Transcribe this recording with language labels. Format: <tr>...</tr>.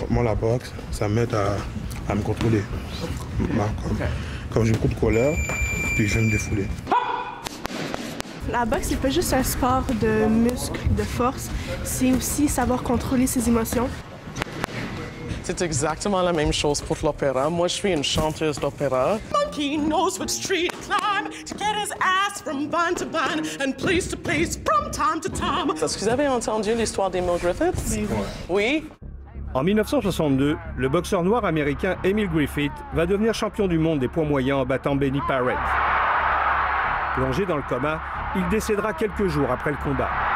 <fr>Moi, la boxe, ça m'aide à me contrôler. Comme j'ai beaucoup de colère, puis je vais me défouler. La boxe, c'est pas juste un sport de muscles, de force, c'est aussi savoir contrôler ses émotions. C'est exactement la même chose pour l'opéra. Moi, je suis une chanteuse d'opéra.</fr> <en>Monkey knows what street to climb to get his ass from bun to bun and place to place from time to time.</en> <fr>Est-ce que vous avez entendu l'histoire d'Emil Griffiths? Oui. En 1962, le boxeur noir américain Emil Griffith va devenir champion du monde des poids moyens en battant Benny Parrett. Plongé dans le coma, il décédera quelques jours après le combat.</fr>